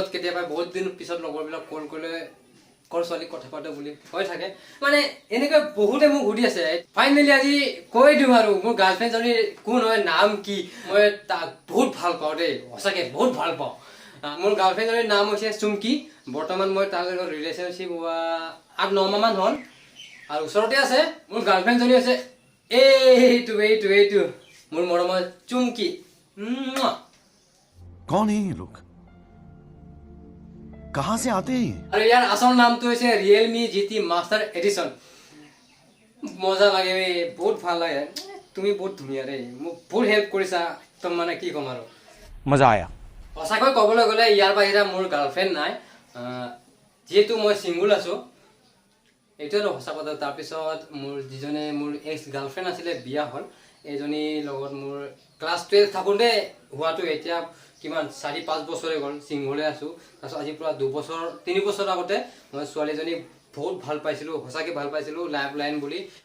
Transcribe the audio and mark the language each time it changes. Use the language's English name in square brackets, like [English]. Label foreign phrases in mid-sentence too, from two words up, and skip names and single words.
[Assamese] কেতিয়াবা বহুত দিন পিছত লগৰবিলাক কল কৰিলে কৰ ছোৱালী কথা পাতে বুলি কৈ থাকে মানে এনেকৈ বহুতে মোক সুধি আছে ফাইনেলি আজি কৈ দিওঁ আৰু মোৰ গাৰ্লফ্ৰেণ্ডজনীৰ কোন হয় নাম কি মই তাক বহুত ভাল পাওঁ দেই সঁচাকৈ বহুত ভাল পাওঁ মোৰ গাৰ্লফ্ৰেণ্ডজনীৰ নাম হৈছে চুমকি বৰ্তমান মই তাৰ লগত ৰিলেশ্যনশ্বিপ হোৱা 8-9 মাহমান হ'ল আৰু ওচৰতে আছে মোৰ গাৰ্লফ্ৰেণ্ডজনী হৈছে এইটো মোৰ মৰমৰ চুমকি [Hindi] कौन है ये लोग कहां से आते हैं [Assamese] আৰু ইয়াৰ আচল নামটো হৈছে ৰিয়েলমি GT মাষ্টাৰ এডিশ্যন মজা লাগে বহুত ভাল লাগে তুমি বহুত ধুনীয়া ৰে মোক বহুত হেল্প কৰিছা একদম মানে কি ক'ম আৰু [Hindi] मजा आया [Assamese] সঁচাকৈ ক'বলৈ গ'লে ইয়াৰ বাহিৰে মোৰ গাৰ্লফ্ৰেণ্ড নাই যিহেতু মই ছিংগুল আছোঁ এইটোৱেতো সঁচা কথা তাৰপিছত মোৰ যিজনে মোৰ [English] ex girlfriend [Assamese] আছিলে বিয়া হ'ল এইজনীৰ লগত মোৰ ক্লাছ 12 থাকোঁতে হোৱাটো এতিয়া কিমান 4-5 বছৰে গ'ল ছিংগলে আছোঁ তাৰপিছত আজি পুৰা 2 বছৰ 3 বছৰ আগতে মই ছোৱালীজনী বহুত ভাল পাইছিলোঁ সঁচাকৈ ভাল পাইছিলোঁ [English] life line [Assamese] বুলি